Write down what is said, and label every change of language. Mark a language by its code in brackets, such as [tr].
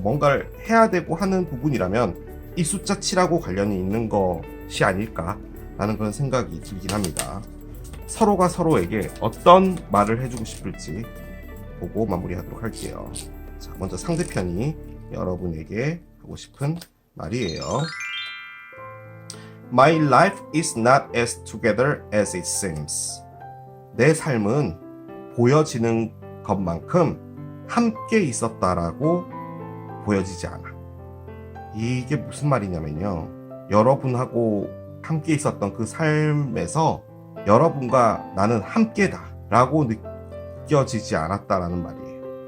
[ko] 뭔가를 해야 되고 하는 부분이라면 이 숫자 7하고 관련이 있는 것이 아닐까라는 그런 생각이 들긴 합니다. 서로가 서로에게 어떤 말을 해주고 싶을지 보고 마무리하도록 할게요. 자, 먼저 상대편이 여러분에게 하고 싶은 말이에요. [en] My life is not as together as it seems. [ko] 내 삶은 보여지는 것만큼 함께 있었다라고 보여지지 않아. 이게 무슨 말이냐면요. 여러분하고 함께 있었던 그 삶에서 여러분과 나는 함께다 라고 느껴지지 않았다라는 말이에요.